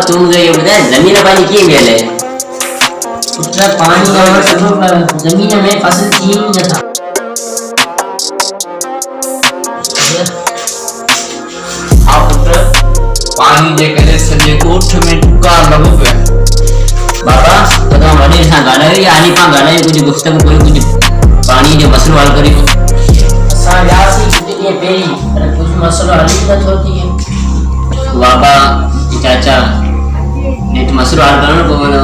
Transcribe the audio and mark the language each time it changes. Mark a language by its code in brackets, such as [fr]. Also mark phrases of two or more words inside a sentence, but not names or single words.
[hi] मुझे ये बताए [sd] जमीन पानी कीअं मिलियल आहे? पुट पानी आवण सॼो ज़मीन में फसल थी ई नथा। हाँ पुत्र, पानी जे करे सॼे ॻोठ में टुका लॻो पिया। बाबा तो तव्हां वॾे सां ॻाल्हायो या हाली पाण ॻाल्हायो कुझु गुफ़्तगू कयो कुझु पाणी जो मसइलो हल करियो। असां वियासीं कुझु ॾींहं पहिरीं पर कुझु मसइलो हल ई नथो थिए। बाबा चाचा नेठ मसइलो हल करणो पवंदो।